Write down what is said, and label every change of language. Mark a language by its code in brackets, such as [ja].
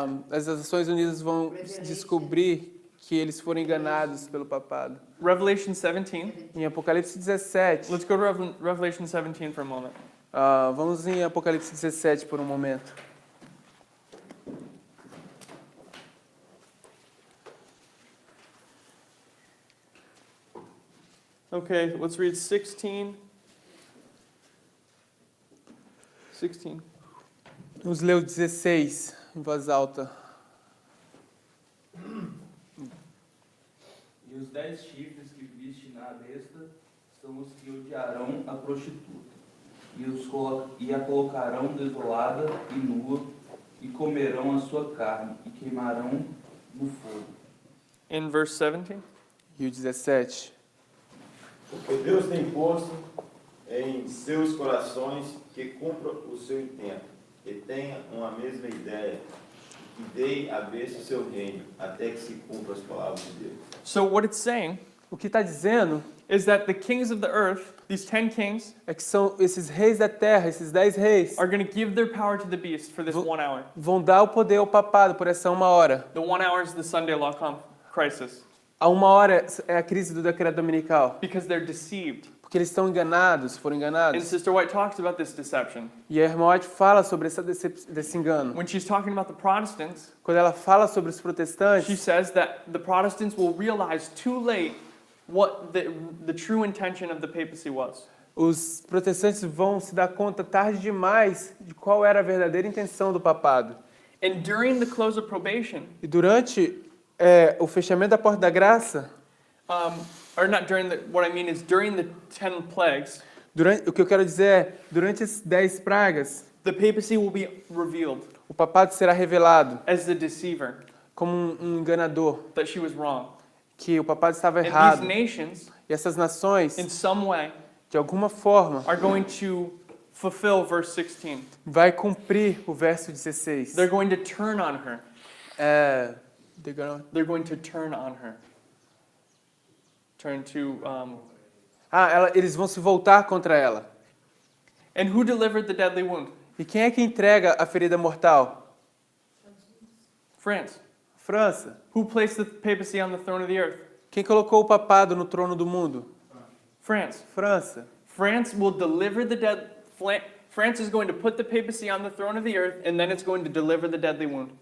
[pt] As Nações Unidas vão descobrir que eles foram enganados pelo papado. [en] Revelation 17. [pt] Em Apocalipse 17. [en] Let's go to Revelation 17 for a moment. [pt] Vamos em Apocalipse 17 por um momento. [en] Okay, let's read 16. [pt] 16. Vamos ler o 16 em voz alta. E os 10 chifres que viste na besta são os que odiarão a prostituta, e a colocarão desolada e nua, e comerão a sua carne, e queimarão no fogo. [en] In verse 17. [pt] E o 17. Porque Deus tem posto em seus corações que cumpra o seu intento, que tenha uma mesma ideia, que dê a besta o seu reino, até que se cumpra as palavras de Deus. [en] So what it's saying [pt] O que está dizendo [en] is that the kings of the earth, these 10 kings, [pt] é que são esses reis da terra, esses 10 reis, [en] are going to give their power to the beast for this 1 hour. [pt] vão dar o poder ao papado por essa 1 hora. [en] The 1 hour is the Sunday law crisis. [pt] A 1 hora é a crise do decreto dominical. [en] Because they're deceived. [pt] Porque eles estão enganados, foram [en] And [pt] enganados. [en] Sister White talks about this deception. [pt] E a irmã White fala sobre desse engano. [en] When she's talking about the Protestants, [pt] Quando ela fala sobre os [en] she [pt] protestantes, [en] says that the Protestants will realize too late what the true intention of the papacy was. [pt] os protestantes vão se dar conta tarde demais de qual era a verdadeira intenção do papado. [en] And during the close of probation, [pt] E durante o fechamento da porta da graça, [en] or not during the, what I mean is during the 10 plagues, [pt] o que eu quero dizer é, durante as 10 pragas, [en] the papacy will be revealed [pt] o papado será revelado [en] as the deceiver, [pt] como um enganador, [en] that she was wrong. [pt] que o papado estava [en] And [pt] errado. [en] these nations, [pt] E essas nações, [en] in some way, [pt] de alguma forma, [en] are going to fulfill verse 16. [pt] vai cumprir o verso 16. [en] They're going to turn on her. They're going to turn on her. Turn to, [pt] Eles vão se voltar contra ela. [en] and who delivered the deadly wound? [pt] E quem é que entrega a ferida mortal? [en] France. [pt] França. [en] Who placed the papacy on the throne of the earth? [pt] Quem colocou o papado no trono do mundo? [en] France. [pt] França. [en] France will deliver the France is going to put the papacy on the throne of the earth, and then it's going to deliver the deadly wound.